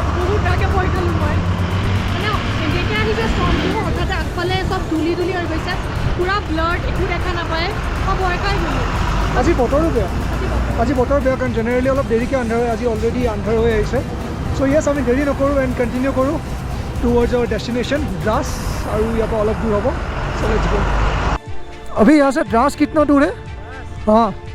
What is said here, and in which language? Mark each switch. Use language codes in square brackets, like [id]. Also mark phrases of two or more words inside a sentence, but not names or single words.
[as] বহুত বেয়াকৈ ভয় খালোঁ মই মানে যেতিয়া আহিছে ষ্টৰ্মটো হঠাতে আগফালে চব ধূলি ধূলি হৈ গৈছে পূৰা ব্লাৰ্ড একো দেখা নাপায় মই ভয় খাই গ'লোঁ আজি বতৰো বেয়া আজি বতৰ বেয়া কাৰণ জেনেৰেলি অলপ দেৰিকৈ আন্ধাৰ হয় আজি অলৰেডি আন্ধাৰ হৈ আহিছে [en] so yes [as] আমি দেৰি নকৰোঁ এণ্ড কণ্টিনিউ কৰোঁ [en] towards our destination [as] দ্ৰাছ আৰু ইয়াৰ পৰা অলপ দূৰ হ'ব [en] so let's go [hi] अभी यहाँ से द्रास कितना दूर है हाँ